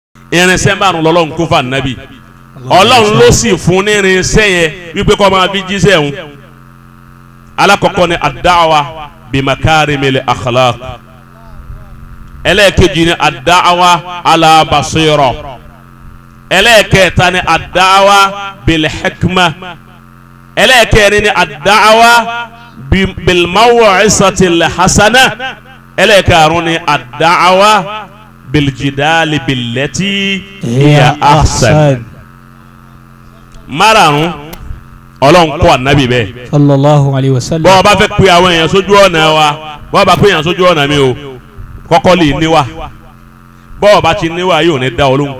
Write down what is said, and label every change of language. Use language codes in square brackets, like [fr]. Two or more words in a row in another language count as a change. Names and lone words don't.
[yo] irinṣẹ́ márùn lọ́lọ́run kó fún Ànábì Ọlọ́run ló sì fún ní irinṣẹ́ yẹn wípé kó máa fi jíṣẹ́ òun. Alákọ̀ọ́kọ́ ni [ar] الدعوة بمكارم الأخلاق. [yo] Ẹlẹ́ẹ̀kejì ni [ar] الدعوة على بصيرة. [yo] Ẹlẹ́ẹ̀kẹta ni [ar] الدعوة بالحكمة. [yo] Ẹlẹ́ẹ̀kẹrin ni [ar] الدعوة بالموعظة الحسنة. [yo] Ẹlẹ́ẹ̀karùn ni [ar] الدعوة بالجدال بالتي هي أحسن. [yo] Márààrún Ọlọ́run kọ́ Ànábì bẹ́ẹ̀. [ar] صلى الله عليه وسلم. [yo] bọ́ọ̀ bá fẹ́ pe àwọn èèyàn sójú ọ̀nà wa bọ́ọ̀ bá pe èèyàn sójú ọ̀nà mi o kọ́kọ́ lè níwà bọ́ọ̀ bá ti níwà yóò ní dá ọ lóhùn.